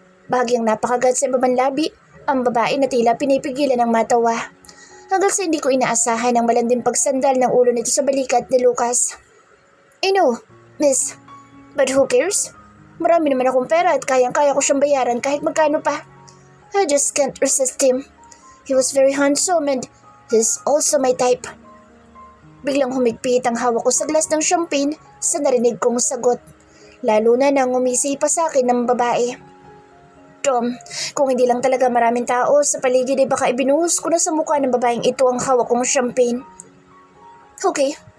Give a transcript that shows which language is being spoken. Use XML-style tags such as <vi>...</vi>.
<tl>Bahagyang napakagat sa ibabang labi, ang babae na tila pinipigilan ng matawa. Hanggang sa hindi ko inaasahan ang malanding pagsandal ng ulo nito sa balikat ni Lucas.</tl> <en>I know, miss. But who cares?</en> <tl>Marami naman akong pera at kayang-kaya ko siyang bayaran kahit magkano pa.</tl> <en>I just can't resist him. He was very handsome and he's also my type.</en> <tl>Biglang humigpit ang hawak ko sa glass ng champagne sa narinig kong sagot. Lalo na nang umisi pa sa akin ng babae. Tom, kung hindi lang talaga maraming tao sa paligid ay baka ibinuhos ko na sa mukha ng babaeng ito ang hawak kong champagne. Okay.</tl>